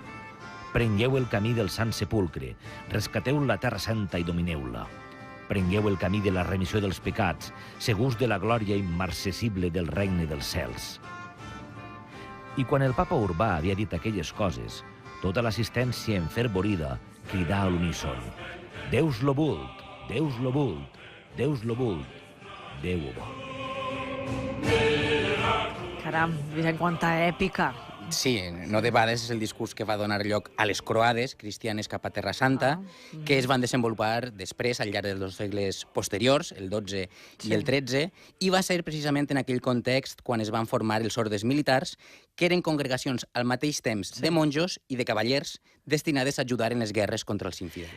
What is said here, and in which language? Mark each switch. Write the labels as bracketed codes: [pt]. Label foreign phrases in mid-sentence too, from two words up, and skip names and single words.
[ca] Prengueu el camí del Sant Sepulcre, rescateu la Terra Santa i domineu-la. Prengueu el camí de la remissió dels pecats, segurs de la glòria immarcessible del regne dels cels. I quan el papa Urbà havia dit aquelles coses, tota l'assistència enfervorida cridà a l'uníson: [la] Deus lo vult, Deus lo vult, Deus lo vult, [ca] Déu ho vol. Caram, Vicent, quanta èpica! Sí, no debades és el discurs que va donar lloc a les croades cristianes cap a Terra Santa, que es van desenvolupar després, al llarg dels segles posteriors, el XII i el XIII, i va ser precisament en aquell context quan es van formar els ordes militars, que eren congregacions al mateix temps de monjos i de cavallers destinades a ajudar en les guerres contra els infidels.